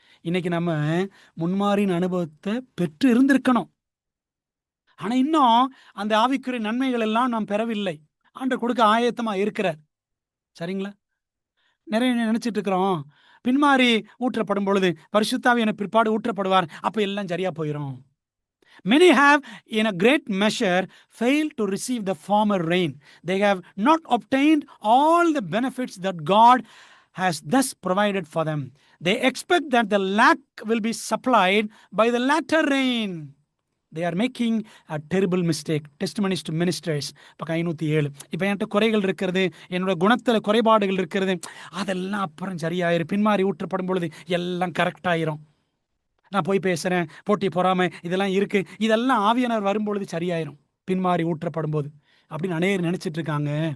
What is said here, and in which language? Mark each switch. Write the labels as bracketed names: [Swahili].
[Tamil] இன்னைக்கு நம்ம முன்மாரியின் அனுபவத்தை பெற்று இருந்திருக்கணும். ஆனா இன்னும் அந்த ஆவிக்குரிய நன்மைகள் எல்லாம் நாம் பெறவில்லை. ஆண்டவர் கொடுக்க ஆயத்தமா இருக்கிறார். சரிங்களா? நிறைய நினைச்சிட்டு இருக்கிறோம், பின்மாரி ஊற்றப்படும் பொழுது பரிசுத்தாவியான பிற்பாடு ஊற்றப்படுவார், அப்ப எல்லாம் சரியா போயிடும். [English] Many have in a great measure failed to receive the former rain. They have not obtained all the benefits that God has thus provided for them. They expect that the lack will be supplied by the latter rain. They are making a terrible mistake. Testimonies to ministers பக்கம் 507. [Tamil] இப்போ என்கிட்ட குறைகள் இருக்கிறது, என்னோட குணத்தில் குறைபாடுகள் இருக்கிறது, அதெல்லாம் அப்புறம் சரியாயிரும். பின்மாரி ஊற்றப்படும் பொழுது எல்லாம் கரெக்ட் ஆயிரும். நான் போய் பேசுகிறேன், போட்டி பொறாமை இதெல்லாம் இருக்கு, இதெல்லாம் ஆவியானவர் வரும்பொழுது சரியாயிரும் பின்மாரி ஊற்றப்படும் போது அப்படின்னு அநேகர் நினைச்சிட்டு இருக்காங்க.